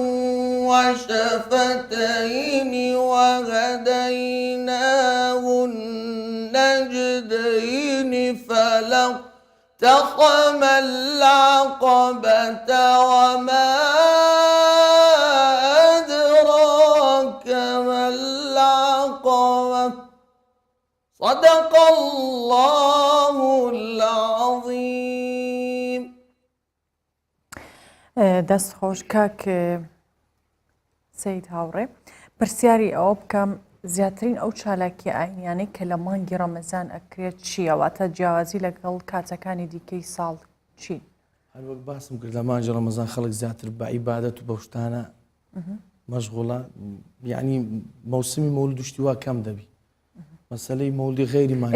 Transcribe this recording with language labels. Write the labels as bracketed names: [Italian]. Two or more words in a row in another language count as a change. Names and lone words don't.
[Arabic] وشفتين وهديناه النجدين فلاقتحم العقبة وما أدراك ما العقبة صدق الله العظيم [Central Kurdish] دەست خۆش کاک سەید هاوڕێ پرسیاری ئەوە بکەم زیاترین ئەو چالاکی ئاینیانەی کە لە مانگی ڕەمەزان ئەکرێت چییە واتە جیاوازی لەگەڵ کاتەکانی دیکەی ساڵ چی؟ هەروەک باسم کرد لە مانجی ڕەمەزان خەڵک زیاتر بە عیبادەت و بەو شتانە مەشغوڵە یعنی مەوسمی مەولود و شتی وا کەم دەبی مەسەلەی مەولودی غەیری مانگی